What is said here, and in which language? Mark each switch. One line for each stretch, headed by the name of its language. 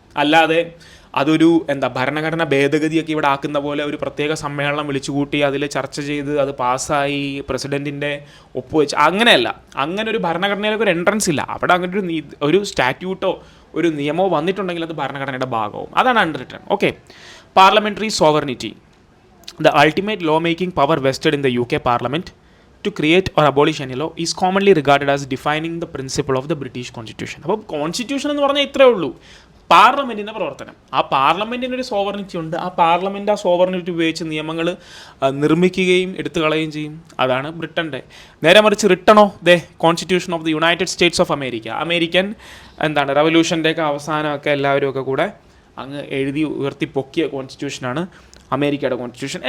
Malayalam: അല്ലാതെ അതൊരു ഭരണഘടന ഭേദഗതിയൊക്കെ ഇവിടെ ആക്കുന്ന പോലെ ഒരു പ്രത്യേക സമ്മേളനം വിളിച്ചു കൂട്ടി അതിൽ ചർച്ച ചെയ്ത് അത് പാസ്സായി പ്രസിഡൻറ്റിൻ്റെ ഒപ്പുവെച്ച്, അങ്ങനെയല്ല. അങ്ങനെ ഒരു ഭരണഘടനയിലേക്ക് ഒരു എൻട്രൻസ് ഇല്ല. അവിടെ അങ്ങനെ ഒരു സ്റ്റാറ്റ്യൂട്ടോ ഒരു നിയമമോ വന്നിട്ടുണ്ടെങ്കിൽ അത് ഭരണഘടനയുടെ ഭാഗവും. അതാണ് unwritten. Okay.
English: Parliamentary sovereignty, the ultimate law making power vested in the UK parliament to create or abolish any law is commonly regarded as defining the principle of the British Constitution.
Malayalam: അപ്പോൾ constitution എന്ന് പറഞ്ഞാൽ ഇത്രയേ ഉള്ളൂ, പാർലമെൻറ്റിൻ്റെ പ്രവർത്തനം. ആ പാർലമെൻറ്റിനൊരു sovereignty ഉണ്ട്. ആ parliament ആ സോവറിനിറ്റി ഉപയോഗിച്ച് നിയമങ്ങൾ നിർമ്മിക്കുകയും എടുത്തു കളയുകയും ചെയ്യും. അതാണ് ബ്രിട്ടൻ്റെ. നേരെ മറിച്ച് റിട്ടണോ, constitution of the United States of America, American റവല്യൂഷൻ്റെയൊക്കെ അവസാനമൊക്കെ എല്ലാവരും ഒക്കെ കൂടെ അങ്ങ് എഴുതി ഉയർത്തി പൊക്കിയ കോൺസ്റ്റിറ്റ്യൂഷനാണ് അമേരിക്കയുടെ കോൺസ്റ്റിറ്റ്യൂഷൻ.